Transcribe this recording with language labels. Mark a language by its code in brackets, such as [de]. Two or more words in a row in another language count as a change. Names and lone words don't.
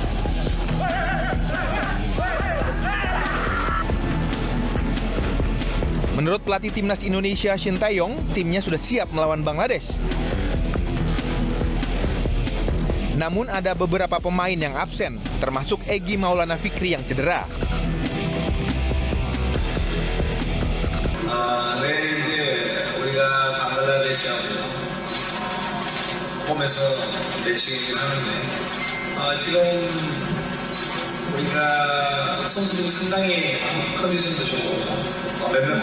[id] Menurut pelatih timnas Indonesia Shin Tae-yong, timnya sudah siap melawan Bangladesh. Namun ada beberapa pemain yang absen, termasuk Egy Maulana Fikri yang cedera. [ko] 내일 이제 우리가 방글라데시하고 홈에서 매치이긴 하는데 지금 우리가 선수들이 상당히 컨디션도 좋고 몇몇